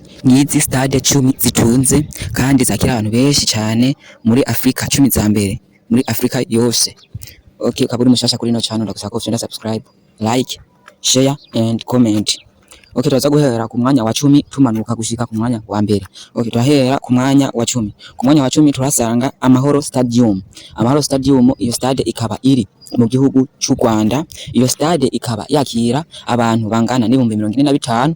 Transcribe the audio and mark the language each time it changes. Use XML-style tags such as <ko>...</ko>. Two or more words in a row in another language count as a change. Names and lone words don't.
<rn>Ngizi stade 10 zitunze kandi zakira abantu benshi cyane muri Afrika, 10 za mbere muri Afrika yose. Okay, ukaba uri mushasha kuri ino channel ndagusaba ko ufyonda subscribe,</rn> <en>like, share and comment.</en> <rn>Okay, turaza guhera ku mwanya wa 10 tumanuka gushika ku mwanya wa mbere. Okay, turahera ku mwanya wa 10. Ku mwanya wa 10 turasanga Amahoro Stadium. Amahoro Stadium iyo stade ikaba iri mu gihugu cy'u Rwanda. Iyo stade ikaba yakira abantu bangana n'ibihumbi 45.</rn>